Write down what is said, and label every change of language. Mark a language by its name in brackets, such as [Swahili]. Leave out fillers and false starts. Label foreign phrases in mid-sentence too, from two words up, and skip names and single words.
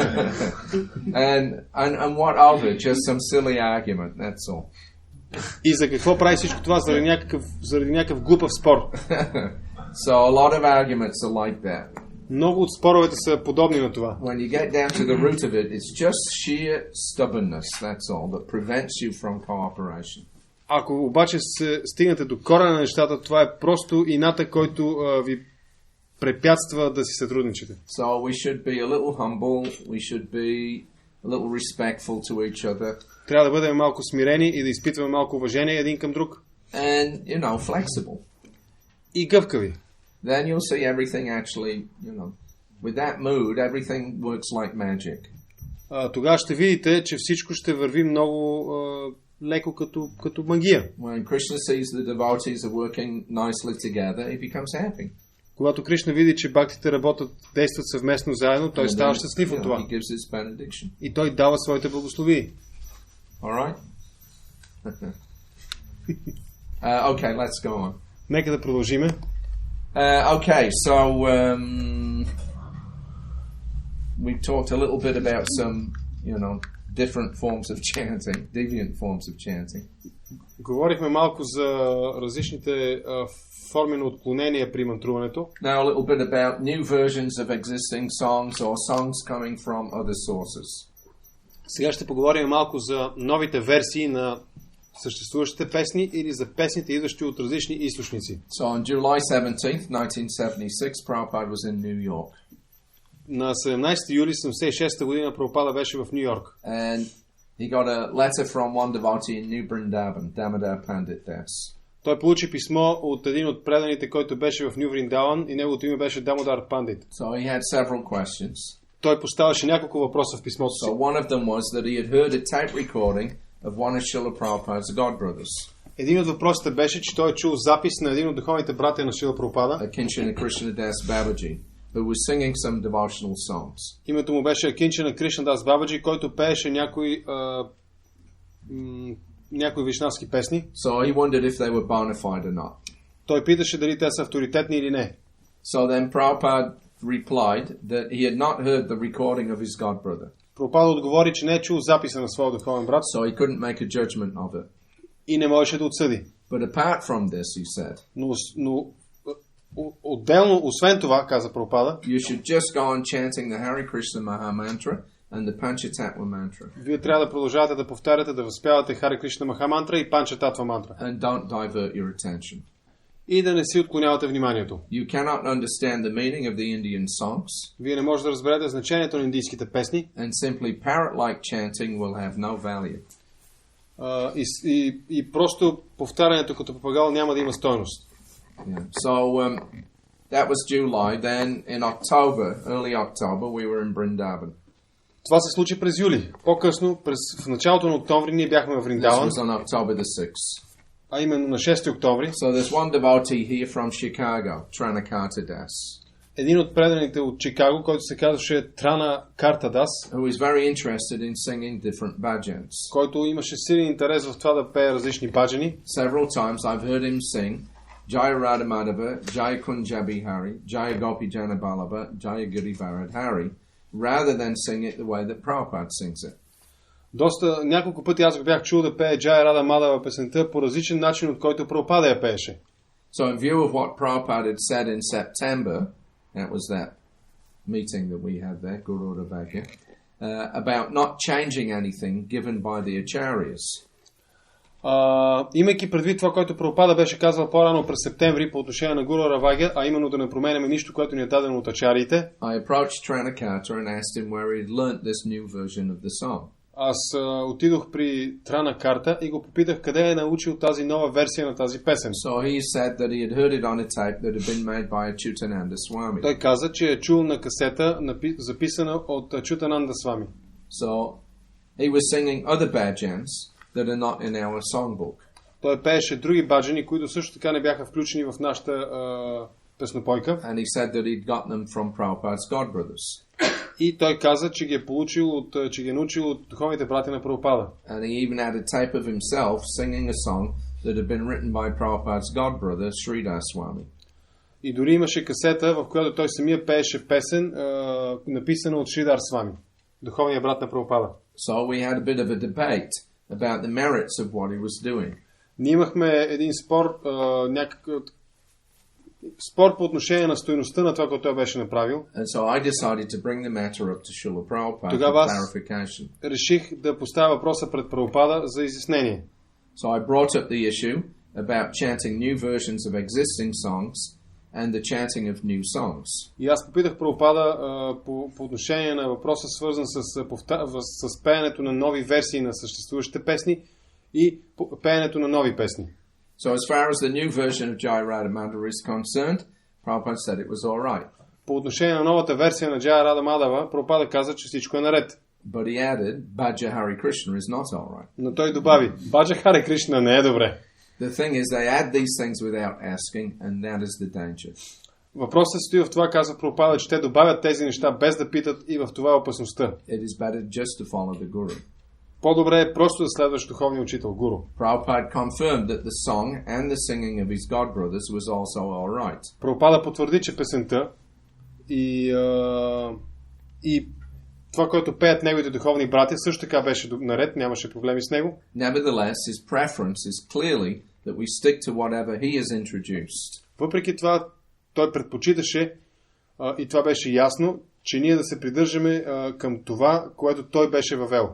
[English] And what of it? Just some silly argument, that's all. [Bulgarian] И за какво прави всичко това? Заради някакъв глупав спор. [English] So a lot of arguments are like that. [Bulgarian] Много от споровете са подобни на това. [English] When you get down to the root of it, it's just sheer stubbornness, that's all, that prevents you from cooperation. [Bulgarian] Ако обаче се стигнете до корена на нещата, това е просто ината, който ви препятства да си сътрудничите. [English] So we should be a little humble, we should be a little respectful to each other. [Bulgarian] Трябва да бъдем малко смирени и да изпитваме малко уважение един към друг. [English] And, flexible. [Bulgarian] И гъвкави. [English] Then you'll see everything actually, with that mood, everything works like magic. [Bulgarian] Тогава ще видите, че всичко ще върви много леко като магия. [English] When Krishna sees the devotees are working nicely together, he becomes happy. [Bulgarian] Когато Кришна види, че бхактите действат съвместно заедно, той става щастлив от това. [English] He gives his benediction. [Bulgarian] И той дава своите благослови. [English] All right? Okay, let's go on. [Bulgarian] Нека да продължиме. [English] Okay, so we talked a little bit about some, different forms of chanting, deviant forms of chanting. [Bulgarian] Говорихме малко за различните форми на отклонения при мантруването. [English] Now a little bit about new versions of existing songs or songs coming from other sources. [Bulgarian] Сега ще поговорим малко за новите версии на съществуващите песни или за песните, идващи от различни източници. [English] So on July 17th, 1976, Prabhupada was in New York. [Bulgarian] На 17 юли 1976 година Прабхупада беше в Ню Йорк. [English] And he got a letter from one devotee in New Vrindavan, Damodar Pandit Das. [Bulgarian] Той получи писмо от един от преданите, който беше в Ню Вриндаван, и неговото име беше Дамодар Пандит. [English] So he had several questions. [Bulgarian] Той поставяше няколко въпроса в писмото си. [English] So one of them was that he had heard a tape recording of one of Srila Prabhupada's godbrothers. [Bulgarian] Един от въпросите беше, че той е чул запис на един от духовните братя на Шрила Прабхупада. [English] Kinchana Krishna Das Babaji, who was singing some devotional songs. [Bulgarian] Името му беше Кинчана Кришна Дас Бабаджи, който пееше някои вишнавски песни. [English] So he wondered if they were bona fide or not. [Bulgarian] Той питаше дали те са авторитетни или не. [English] So then Prabhupada replied that he had not heard the recording of his godbrother. [Bulgarian] Прабхупада отговори, че не е чул записа на своя духовен брат. [English] So he couldn't make a judgment of it. [Bulgarian] И не можеше да отсъди. [English] But apart from this, he said, [Bulgarian] Но отделно, освен това, каза Прабхупада, [English] you should just go on chanting the Hare Krishna Maha Mantra and the Panchatattva mantra. [Bulgarian] Вие трябва да продължавате да повтаряте, да възпявате Хари Кришна Маха мантра и Панчататва мантра. [English] And don't divert your attention. [Bulgarian] И да не си отклонявате вниманието. [English] You cannot understand the meaning of the Indian songs. [Bulgarian] Вие не можете да разберете значението на индийските песни. [English] And simply parrot-like chanting will have no value. [Bulgarian] И просто повтарянето като папагал няма да има стойност. [English] Yeah. So that was July. Then in October, early October, we were in Vrindavan. [Bulgarian] Това се случи през юли. По-късно, в началото на октомври, ние бяхме в [English] This [Bulgarian] Вриндаван, [English] was on October the 6th. [Bulgarian] а именно на 6 октомври. [English] So there's one devotee here from Chicago, Tranakata Das, [Bulgarian] Един от преданите от Чикаго, който се казваше Трана Карта Дас, [English] who is very interested in singing different bhajans. [Bulgarian] който имаше силен интерес в това да пее различни баджани. [English] Several times I've heard him sing Jaya Radha Madhava, Jaya Kunjabi Hari, Jaya Gopi Jana Ballabha, Jaya Girivardhan Hari, rather than sing it the way that Prabhupada sings it. [Bulgarian] Няколко пъти аз го бях чул да пее Джая Рада Мадава песента по различен начин, от който Прабхупада я пееше. [English] So in view of what Prabhupada had said in September, that was that meeting that we had there, Guru Ravagya, about not changing anything given by the acharyas. [Bulgarian] Имайки предвид това, което Прабхупада беше казал по-рано през септември по отношение на Гуру Равагя, а именно да не променяме нищо, което ни е дадено от ачариите, [English] I approached Tranakata and asked him where he'd learnt this new version of the song. [Bulgarian] аз отидох при Трана Карта и го попитах къде е научил тази нова версия на тази песен. [English] So he said that he had heard it on a tape that had been made by Achyutananda Swami. [Bulgarian] Той каза, че е чул на касета, записана от Ачютананда Свами. [English] So he was singing other bhajans that are not in our songbook. [Bulgarian] Той пееше други баджани, които също така не бяха включени в нашата песнопойка. [English] And he said that he'd got them from Prabhupada's godbrothers. [Bulgarian] И той каза, че ги е научил от духовните братя на Прабхупада. [English] And he even had a tape of himself singing a song that had been written by Prabhupada's godbrother, Sridhar Swami. [Bulgarian] И дори имаше касета, в която той самия пееше песен, написана от Шридар Свами, духовният брат на Прабхупада. [English] So we had a bit of a debate about the merits of what he was doing. [Bulgarian] Ние имахме един спор, спор по отношение на стойността на това, което той беше направил. [English] And so I decided to bring the matter up to Srila Prabhupada for [Bulgarian] Тогава аз [English] clarification. [Bulgarian] реших да поставя въпроса пред Прабхупада за изяснение. [English] So I brought up the issue about chanting new versions of existing songs and the chanting of new songs. [Bulgarian] И аз попитах Прабхупада по отношение на въпроса, свързан с пеенето на нови версии на съществуващите песни и пеенето на нови песни. [English] So as far as the new version of Jaya Radha Madhava is concerned, Prabhupada said it was all right. [Bulgarian] По отношение на новата версия на Джая Рада Мадава, Прабхупада каза, че всичко е наред. [English] But he added, Bhaja Hare Krishna is not all right. [Bulgarian] Но той добави, Баджа Харе Кришна не е добре. [English] The thing is, they add these things without asking, and that is the danger. [Bulgarian] Въпросът стои в това, казва Прабхупада, че те добавят тези неща без да питат и в това опасността. [English] It is better just to follow the Guru. [Bulgarian] По-добре е просто да следваш духовния учител, гуру. [English] Prabhupada confirmed that the song and the singing of his godbrothers was also all right. [Bulgarian] Прабхупада потвърди, че песента и това, което пеят неговите духовни братя, също така беше наред, нямаше проблеми с него. [English] Nevertheless, his preference is clearly that we stick to whatever he has introduced. [Bulgarian] Въпреки това, той предпочиташе, и това беше ясно, че ние да се придържаме към това, което той беше въвел.